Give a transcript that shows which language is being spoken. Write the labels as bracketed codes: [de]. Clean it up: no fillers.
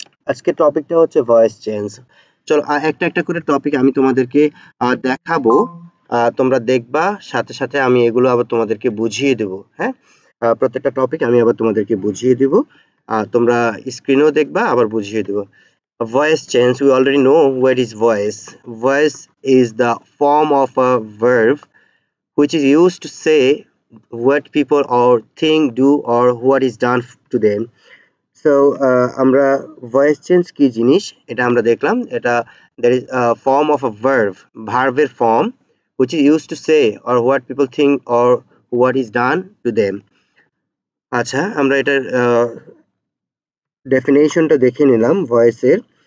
[bn] আজকে টপিকটা হচ্ছে ভয়েস চেঞ্জ। চলো একটা একটা করে টপিক আমি তোমাদেরকে দেখাবো, তোমরা দেখবা, সাথে সাথে আমি এগুলো আবার তোমাদেরকে বুঝিয়ে দেব। হ্যাঁ, প্রত্যেকটা টপিক আমি আবার তোমাদেরকে বুঝিয়ে দেব, তোমরা স্ক্রিনেও দেখবা আবার বুঝিয়ে দেব। [en] Voice change, we already know what is voice. Voice is the form of a verb which is used to say what people or thing do or what is done to them. [bn] So আমরা voice change কি জিনিস এটা আমরা দেখলাম। [en] এটা that is form of a ভার্বের form which is use to say or what people think or what is done to them. [bn] আচ্ছা, আমরা এটার ডেফিনেশনটা দেখে নিলাম ভয়েসের।